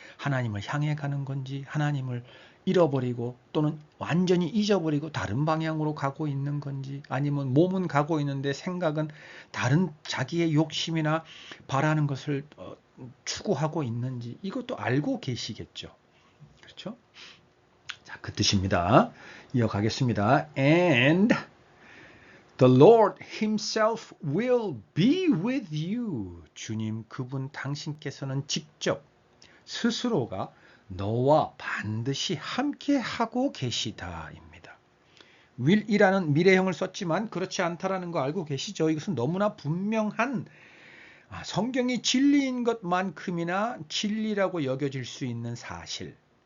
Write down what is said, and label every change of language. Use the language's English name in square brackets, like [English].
[Korean] 하나님을 향해 가는 건지 하나님을 잃어버리고 또는 완전히 잊어버리고 다른 방향으로 가고 있는 건지 아니면 몸은 가고 있는데 생각은 다른 자기의 욕심이나 바라는 것을 추구하고 있는지 이것도 알고 계시겠죠. 그렇죠? 자, 그 뜻입니다. 이어가겠습니다. [English] And the Lord himself will be with you. [Korean] 주님 그분 당신께서는 직접 스스로가 너와 반드시 함께하고 계시다입니다. will이라는 미래형을 썼지만 그렇지 않다라는 거 알고 계시죠? 이것은 너무나 분명한 성경이 진리인 것만큼이나 진리라고 여겨질 수 있는 사실.